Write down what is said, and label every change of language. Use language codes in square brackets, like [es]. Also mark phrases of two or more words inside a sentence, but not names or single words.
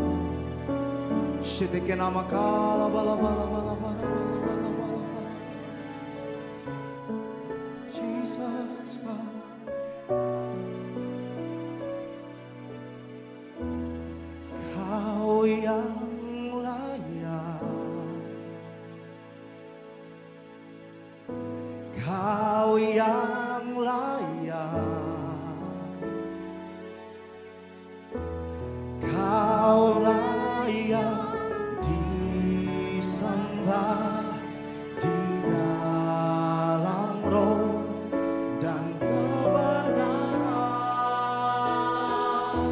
[en] Shetekena makala bala bala bala bala bala bala bala. Jesus, God. [id] Kau yang layak, Kau yang layak, Kau layak disembah di dalam roh dan kebenaran.